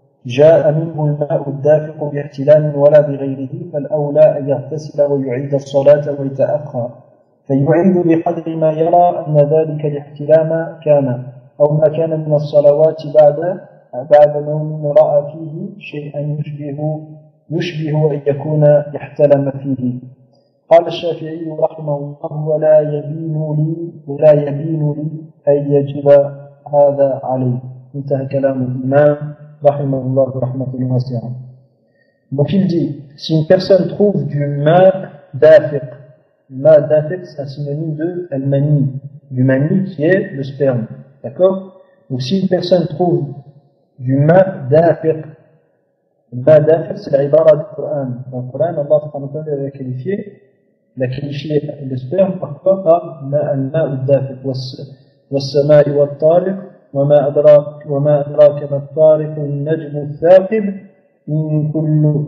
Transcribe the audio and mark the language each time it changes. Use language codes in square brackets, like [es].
[ar] جاء منه الماء الدافق باحتلام ولا بغيره فالأولى أن يغتسل ويعيد الصلاة ويتأخر فيعيد بقدر ما يرى أن ذلك الاحتلام كان أو ما كان من الصلوات بعد نوم رأى فيه شيئا يشبه أن يكون احتلم فيه. قال الشافعي رحمه الله ولا يبين لي أن يجب هذا عليه. انتهى كلام الإمام رحمه الله رحمة واسعة. [fr] Donc il dit, si une personne trouve du ma dafiq, c'est un synonyme de al-mani, du mani qui est le sperme, d'accord? Donc si une personne trouve du ma dafiq c'est l'ibara du Coran. Dans le Coran, Allah subhanahu wa ta'ala l'a qualifié le sperme parfois par [ar] al-ma dafiq was-sama'i wat-tariq وما أدراك ما الطارق النجم الثاقب من كل